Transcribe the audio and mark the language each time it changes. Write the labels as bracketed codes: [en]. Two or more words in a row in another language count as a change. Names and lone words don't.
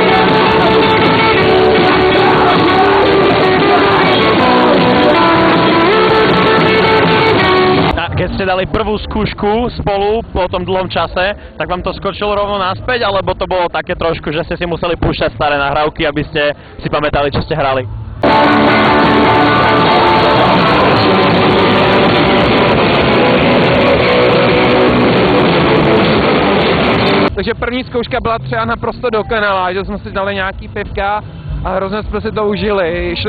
[sk] Keď ste dali prvú skúšku spolu po tom dlhom čase, tak vám to skočilo rovno naspäť, alebo to bolo také trošku, že ste si museli púšťať staré nahrávky, aby ste si pamätali, čo ste hrali? [cs] Takže první zkouška byla třeba naprosto dokonalá, že jsme si dali nějaký pivka a hrozně jsme si to užili.